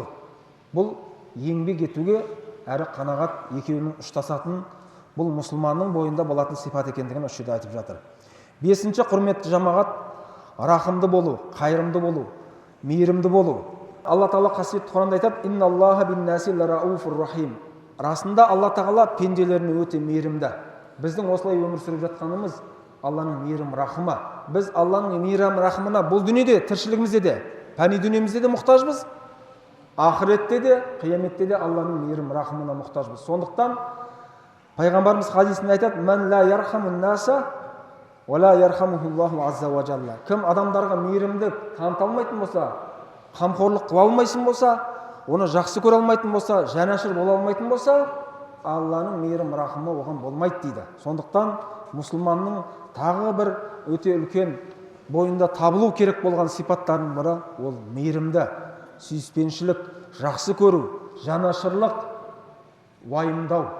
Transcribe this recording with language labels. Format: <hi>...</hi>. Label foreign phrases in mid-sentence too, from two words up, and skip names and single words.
<kk>Бұл еңбек етуге әрі қанағат екеуінің ұштасатын, бұл мұсылманның бойында болатын сипат екендігін осы жерде айтып жатыр. Бесінші, құрметті жамағат, рахымды болу, қайырымды болу, мейірімді болу. Алла Тағала қасиетті Құранда айтады:</kk> <ar>إن الله بالناس لرءوف رحيم.</ar> <kk>Расында Алла Тағала пенделеріне өте мейірімді. Біздің осылай өмір сүріп жатқанымыз Алланың мейірім рахымы. Біз Алланың мейірім рахымына бұл дүниеде, тіршілігімізде де, пәни дүниемізде де мұқтажбыз. Ақыретте де, қияметте де Алланың мейірім рахымына мұқтажбыз. Сондықтан пайғамбарымыз хадисінде айтады:</kk> <ar>"من لا يرحم الناس لا يرحمه الله عز وجل".</ar> <kk>Кім адамдарға мейірімді таныта алмайтын болса, қамқорлық қыла алмайтын болса, оны жақсы көре алмайтын болса, жанашыр бола алмайтын болса, Алланың мейірім рахымы оған болмайды дейді. Сондықтан мұсылманның тағы бір өте үлкен бойында табылу керек болған сипаттарының бірі ол мейірімді, сүйіспеншілік, жақсы көру, жанашырлық, уайымдау.</kk>